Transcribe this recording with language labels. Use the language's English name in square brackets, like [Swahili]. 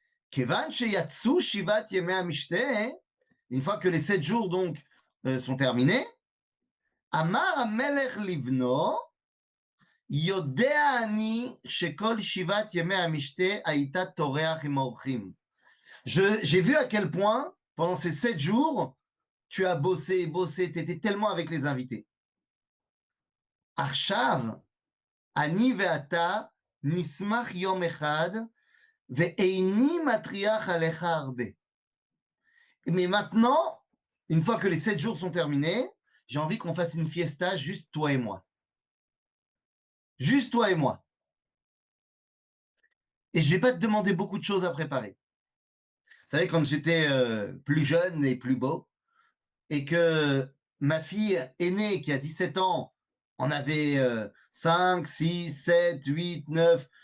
[Hebrew] Kevan sheyatsu shivat yemei mishté, [French] une fois que les 7 jours donc sont terminés, [Hebrew] Amar amelech livno, יודע אני שכל 7 ימי המשתה הייתה טורח עם האורחים. [French] J'ai vu à quel point, pendant ces 7 jours, tu as bossé, bossé, tu étais tellement avec les invités. [Hebrew] עכשיו, אני ואתה נשמח יום אחד, ואיני מטריח עליך הרבה. [French] Mais maintenant, une fois que les 7 jours sont terminés, j'ai envie qu'on fasse une fiesta juste toi et moi. Juste toi et moi. Et je vais pas te demander beaucoup de choses à préparer. Vous savez, quand j'étais plus jeune et plus beau, et que ma fille aînée, qui a 17 ans, en avait 5, 6, 7, 8, 9.